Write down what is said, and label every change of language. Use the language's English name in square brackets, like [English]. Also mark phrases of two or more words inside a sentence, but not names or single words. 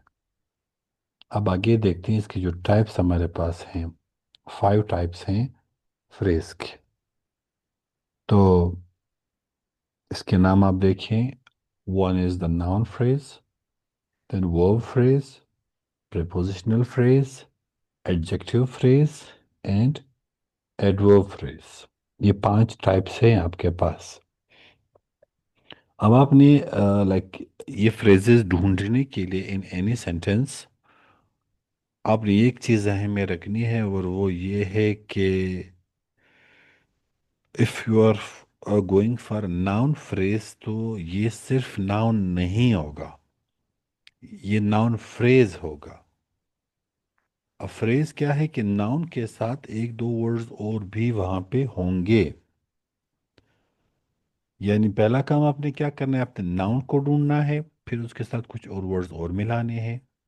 [Urdu] اب آگے دیکھتے ہیں اس کے جو ٹائپس ہمارے پاس ہیں. 5 ٹائپس ہیں فریز کے۔ تو اس کے نام آپ دیکھیں. [English] one is the noun phrase, then verb phrase, prepositional phrase, adjective phrase and adverb phrase। [Urdu] یہ 5 ٹائپس ہیں آپ کے پاس. اب آپ نے لائک یہ فریزیز ڈھونڈنے کے لیے [English] in any sentence [Urdu] آپ نے ایک چیز ذہن میں رکھنی ہے، اور وہ یہ ہے کہ [English] if you are going for noun phrase [Urdu] تو یہ صرف ناؤن نہیں ہوگا، یہ [English] noun phrase [Urdu] ہوگا. اب فریز کیا ہے کہ ناؤن کے ساتھ ایک دو ورڈز اور بھی وہاں پہ ہوں گے. یعنی پہلا کام آپ نے کیا کرنا ہے، آپ نے ناؤن کو ڈھونڈنا ہے، پھر اس کے ساتھ کچھ اور ورڈز اور ملانے ہیں.